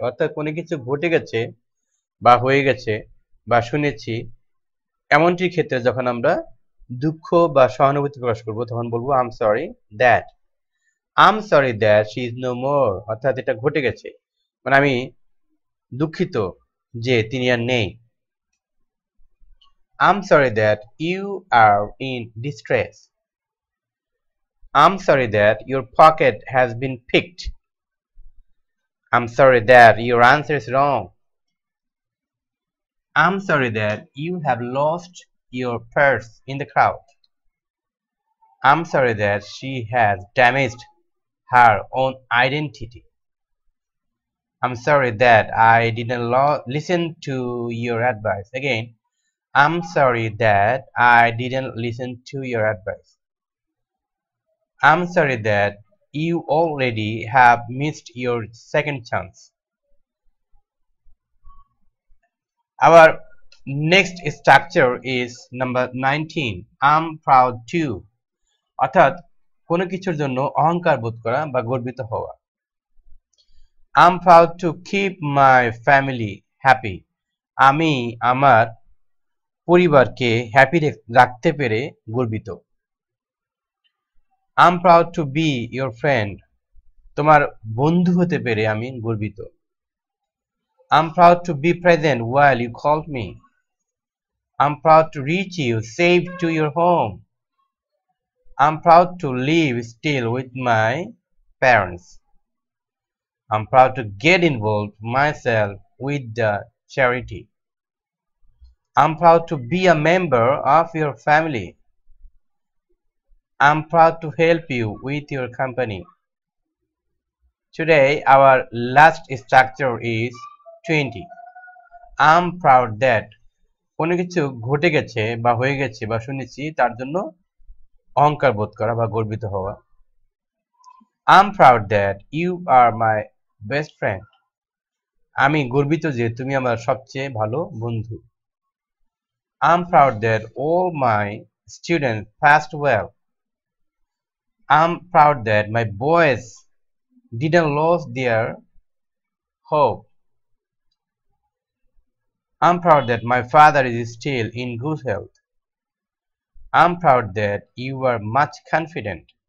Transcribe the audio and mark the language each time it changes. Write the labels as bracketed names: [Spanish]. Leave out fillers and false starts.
[Bangla] অর্থাৎ কোনো কিছু ঘটে গেছে বা হয়ে গেছে বা শুনেছি এমনটির ক্ষেত্রে যখন আমরা দুঃখ বা সহানুভূতি প্রকাশ করব তখন বলবো [English] I'm sorry that. I'm sorry that she is no more. [Bangla] অর্থাৎ এটা ঘটে গেছে, মানে আমি দুঃখিত যে তিনি আর নেই। [English] I'm sorry that you are in distress. I'm sorry that your pocket has been picked. I'm sorry that your answer is wrong. I'm sorry that you have lost your purse in the crowd. I'm sorry that she has damaged her own identity. I'm sorry that I didn't listen to your advice. Again, I'm sorry that I didn't listen to your advice. I'm sorry that you already have missed your second chance. Our next structure is number 19. I'm proud to. [Bangla] অর্থাৎ কোনো কিছুর জন্য অহংকার বোধ করা বা গর্বিত হওয়া। [English] I'm proud to keep my family happy. [Bangla] আমি আমার পরিবারকে হ্যাপি রাখতে পেরে গর্বিত। [English] I'm proud to be your friend. [Bangla] তোমার বন্ধু হতে পেরে আমি গর্বিত। [English] I'm proud to be present while you called me. I'm proud to reach you safe to your home. I'm proud to live still with my parents. I'm proud to get involved myself with the charity. I'm proud to be a member of your family. I'm proud to help you with your company. Today, our last structure is 20. I'm proud that. [Bangla] কোনো কিছু ঘটে গেছে বা হয়ে গেছে বা শুনেছি তার জন্য অহংকার বোধ করা বা গর্বিত হওয়া। [English] I'm proud that you are my best friend. [Bangla] আমি গর্বিত যে তুমি আমার সবচেয়ে ভালো বন্ধু। [English] I'm proud that all my students passed well. I'm proud that my boys didn't lose their hope. I'm proud that my father is still in good health. I'm proud that you are much confident.